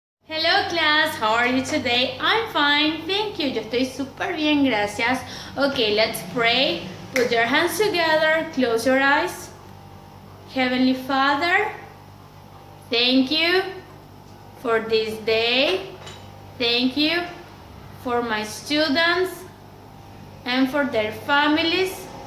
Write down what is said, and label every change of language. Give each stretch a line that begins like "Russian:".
English: Hello class, how are you today? I'm fine, thank you.
Spanish: Yo estoy súper bien, gracias.
English: Okay, let's pray. Put your hands together, close your eyes. Heavenly Father, thank you for this day. Thank you for my students and for their families.